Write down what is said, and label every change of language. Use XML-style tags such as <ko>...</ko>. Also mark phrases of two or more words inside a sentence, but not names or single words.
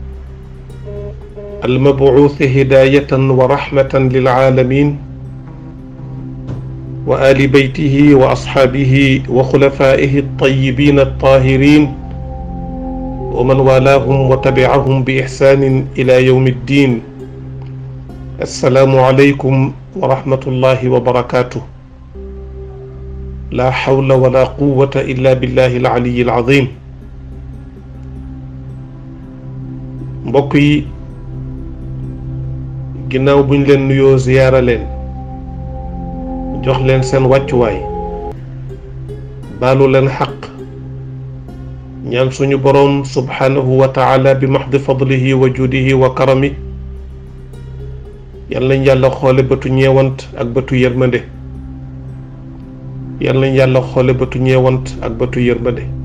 <ar>المبعوث هداية ورحمة للعالمين وآل بيته وأصحابه وخلفائه الطيبين الطاهرين ومن والاهم وتبعهم بإحسان إلى يوم الدين. السلام عليكم ورحمة الله وبركاته. لا حول ولا قوة إلا بالله العلي العظيم.</ar> <wo>mbokk yi ginnaaw buñ leen nuyoo ziyaara leen jox leen seen wàccuwaay baalu leen xaq ñaan suñu boroom</wo> <ar>سبحانه وتعالى</ar> <wo>bi</wo> <ar>محض فضله وجوده وكرمه</ar> <wo>yal nañ yàlla xoole bëtu ñeewant ak bëtu yërmande yal nañ yàlla xoole bëtu ñeewant ak bëtu yërmande.</wo>